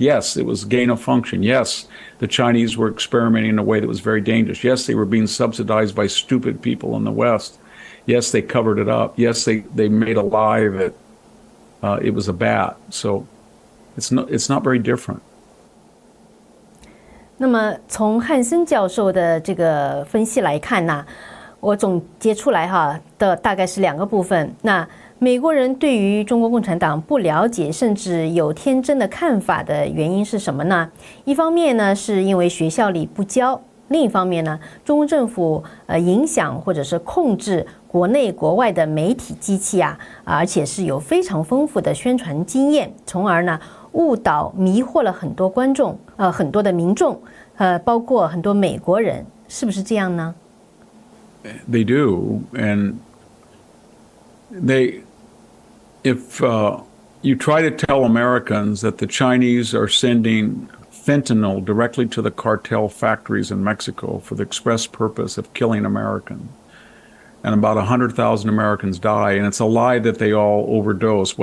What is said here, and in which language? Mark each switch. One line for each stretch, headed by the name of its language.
English: Yes, it was gain of function. Yes, the Chinese were experimenting in a way that was very dangerous. Yes, they were being subsidized by stupid people in the West. Yes, they covered it up. Yes, they made a lie that it was a bat. So it's not very different.
Chinese: 那么从汉森教授的这个分析来看呢，我总结出来的大概是2个部分。那美国人对于中国共产党不了解，甚至有天真的看法的原因是什么呢？一方面呢，是因为学校里不教；另一方面呢，中国政府影响或者是控制国内国外的媒体机器而且是有非常丰富的宣传经验，从而呢误导迷惑了很多观众，很多的民众，包括很多美国人，是不是这样呢？
English: They do, and if you try to tell Americans that the Chinese are sending fentanyl directly to the cartel factories in Mexico for the express purpose of killing Americans, and about 100,000 Americans die, and it's a lie that they all overdose.